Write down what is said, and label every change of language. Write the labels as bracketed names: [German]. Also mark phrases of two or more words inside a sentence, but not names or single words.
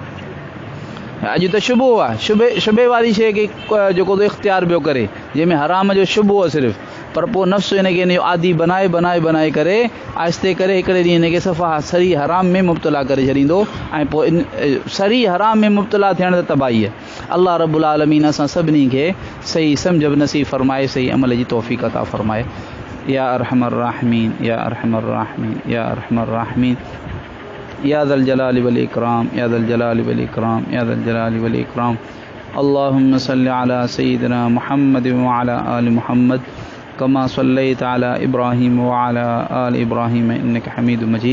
[Sindhi] अॼु त शुबो आहे, शुबे वारी शइ खे जेको इख़्तियार पियो करे, जंहिंमें हराम जो शुबो आहे सिर्फ़ु, पर पोइ नफ़्स हिनखे हिन जो आदी बनाए करे आहिस्ते करे हिकिड़े ॾींहुं हिनखे सफ़ा सरी हराम में मुब्तला करे छॾींदो, ऐं पोइ सरी हराम में मुब्तला थियण त तबाही आहे। अल्लाह रब्बुल आलमीन असां सभिनी खे सही सम्झ नसीब फरमाए, सही अमल जी तौफ़ीक़ अता फरमाए। [Arabic] يا أرحم الراحمين، يا أرحم الراحمين، يا أرحم الراحمين، يا ذا الجلال والإكرام، يا ذا الجلال والإكرام، يا ذا الجلال والإكرام. اللهم صل على سيدنا محمد وعلى آل محمد كما صليت على إبراهيم وعلى آل إبراهيم إنك حميد مجيد.